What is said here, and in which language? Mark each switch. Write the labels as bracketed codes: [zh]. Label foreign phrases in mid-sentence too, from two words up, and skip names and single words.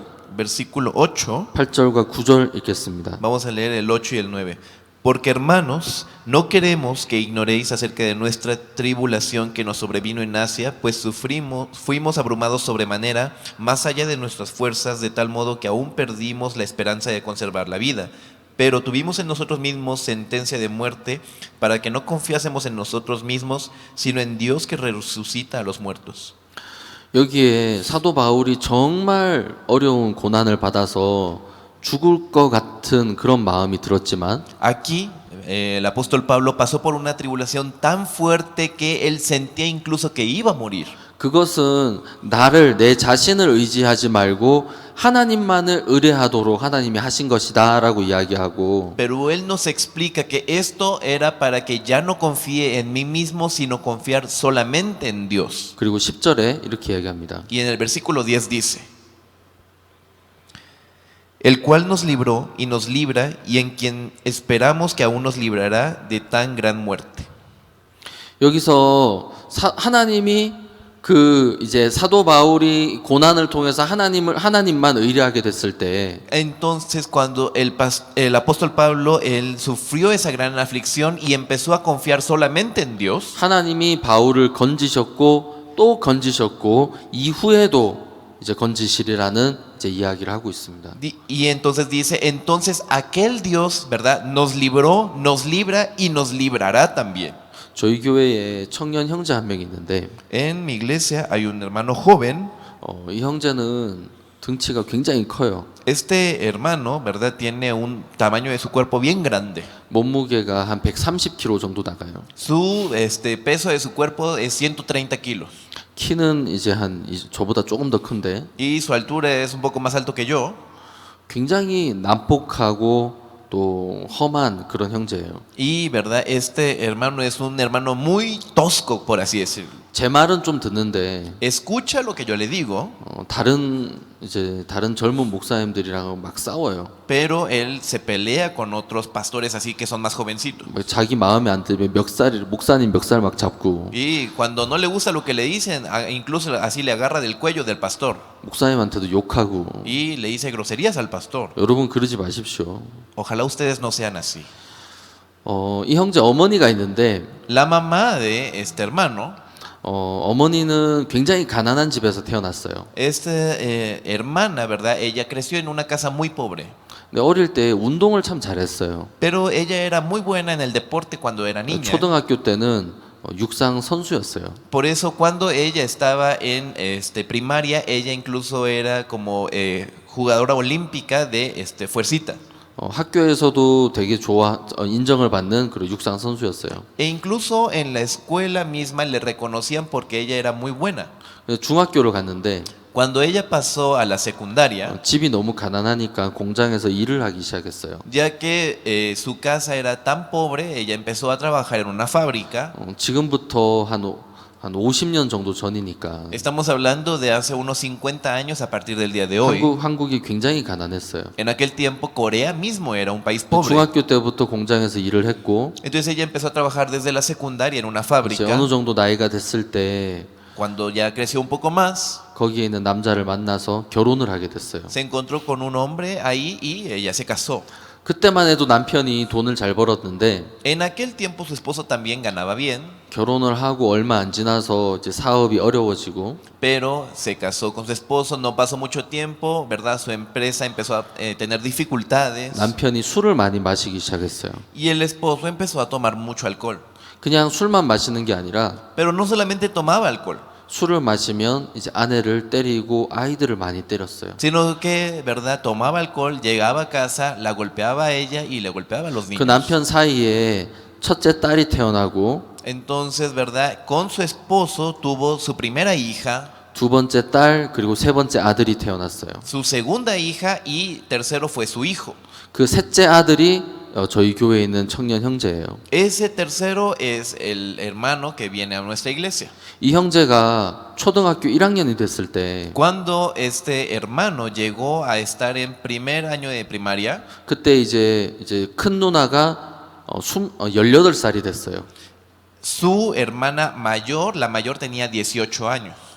[es] Versículo 8. [ko] 8절과 9절 읽겠습니다. [es] Vamos a leer el 8 y el 9. Porque hermanos, no queremos que ignoréis acerca de nuestra tribulación que nos sobrevino en Asia, pues fuimos abrumados sobremanera, más allá de nuestras fuerzas, de tal modo que aún perdimos la esperanza de conservar la vida. Pero tuvimos en nosotros mismos sentencia de muerte, para que no confiásemos en nosotros mismos, sino en Dios que resucita a los muertos. [ko] 여기에 사도 바울이 정말 어려운 고난을 받아서 죽을 것 같은 그런 마음이 들었지만 [es] Aquí el apóstol Pablo pasó por una tribulación tan fuerte que él sentía incluso que iba a morir. [ko] 그것은 내 자신을 의지하지 말고 하나님만을 의뢰하도록 하나님이 하신 것이다 라고 이야기하고, [es] Pero él nos explica que esto era para que ya no confíe en mí mismo, sino confiar solamente en Dios. [ko] 그리고 10절에 이렇게 이야기합니다. [es] Y en el versículo 10 dice: el cual nos libró y nos libra, y en quien esperamos que aún nos librará de tan gran muerte. [ko] 여기서 하나님이 이제 사도 바울이 고난을 통해서 하나님만 의뢰하게 됐을 때, [es] Entonces cuando el apóstol Pablo, él sufrió esa gran aflicción y empezó a confiar solamente en Dios, [ko] 하나님이 바울을 건지셨고 또 건지셨고 이후에도 이제 건지시리라는 이제 이야기를 하고 있습니다. [es] y entonces dice, entonces aquel Dios, ¿verdad? Nos libró, nos libra y nos librará también. [ko] 저희 교회에 청년 형제 한 명 있는데, [es] En mi iglesia hay un hermano joven. [ko] 이 형제는 등치가 굉장히 커요. [es] Este hermano, ¿verdad? Tiene un tamaño de su cuerpo bien grande. [ko] 몸무게가 한 130kg 정도 나가요. [es] Su peso de su cuerpo es 130 kilos. [ko] 키는 이제 저보다 조금 더 큰데 [es] Y su altura es un poco más alto que yo. [ko] 굉장히 난폭하고 또 험한 그런 형제예요. [es] Y, ¿verdad? Este hermano es un hermano muy tosco, por así decirlo. [ko] 제 말은 좀 듣는데 [es] Escucha lo que yo le digo, [ko] 다른 젊은 목사님들이랑 막 싸워요. [es] pero él se pelea con otros pastores así que son más jovencitos. [ko] 자기 마음에 안 들면 목사님 멱살 막 잡고 [es] Y cuando no le gusta lo que le dicen, incluso así le agarra del cuello del pastor [ko] 목사님한테도 욕하고. [es] y le dice groserías al pastor. [ko] 여러분 그러지 마십시오. [es] Ojalá ustedes no sean así. [ko] 이 형제 어머니가 있는데 [es] La mamá de este hermano, [ko] 어머니는 굉장히 가난한 집에서 태어났어요. [es] esta hermana, ¿verdad? Ella creció en una casa muy pobre. [ko] 근데 어릴 때 운동을 참 잘했어요. [es] Pero ella era muy buena en el deporte cuando era niña. [ko] 초등학교 때는 육상 선수였어요. [es] Por eso cuando ella estaba en primaria, ella incluso era como jugadora olímpica de fuercita. [ko] 학교에서도 되게 인정을 받는 그런 육상 선수였어요. [es] E incluso en la escuela misma le reconocían porque ella era muy buena. [ko] 중학교를 갔는데 [es] Cuando ella pasó a la secundaria, [ko] 집이 너무 가난하니까 공장에서 일을 하기 시작했어요. [es] ya que su casa era tan pobre, ella empezó a trabajar en una fábrica. [ko] 지금부터 한 50년 정도 전이니까 [es] Estamos hablando de hace unos 50 años a partir del día de hoy. [ko] 한국이 굉장히 가난했어요. [es] En aquel tiempo Corea mismo era un país pobre. [ko] 중학교 때부터 공장에서 일을 했고 [es] Entonces ella empezó a trabajar desde la secundaria en una 이제 fábrica. [ko] 어느 정도 나이가 됐을 때 [es] Cuando ya creció un poco más, [ko] 거기에 있는 남자를 만나서 결혼을 하게 됐어요. [es] se encontró con un hombre ahí y ella se casó. [ko] 그때만 해도 남편이 돈을 잘 벌었는데 [es] En aquel tiempo su esposo también ganaba bien, [ko] 결혼을 하고 얼마 안 지나서 이제 사업이 어려워지고 [es] pero se casó con su esposo, no pasó mucho tiempo, ¿verdad? Su empresa empezó a tener dificultades [ko] 남편이 술을 많이 마시기 시작했어요. [es] y el esposo empezó a tomar mucho alcohol. [ko] 그냥 술만 마시는 게 아니라 [es] Pero no solamente tomaba alcohol, [ko] 술을 마시면 이제 아내를 때리고 아이들을 많이 때렸어요. [es] sino que, ¿verdad? Tomaba alcohol, llegaba a casa, la golpeaba a ella y le golpeaba a los 그 niños. [ko] 남편 사이에 첫째 딸이 태어나고 [es] Entonces, ¿verdad? Con su esposo tuvo su primera hija, [ko] 두 번째 딸 그리고 세 번째 아들이 태어났어요. [es] su segunda hija y tercero fue su hijo. [ko] 그 셋째 아들이 저희 교회에 있는 청년 형제예요. [es] Ese tercero es el hermano que viene a nuestra iglesia. [ko] 이 형제가 초등학교 1학년이 됐을 때 [es] Cuando este hermano llegó a estar en primer año de primaria, [ko] 그때 이제 큰 누나가 18살이 됐어요. [es] su hermana mayor, la mayor tenía 18 años.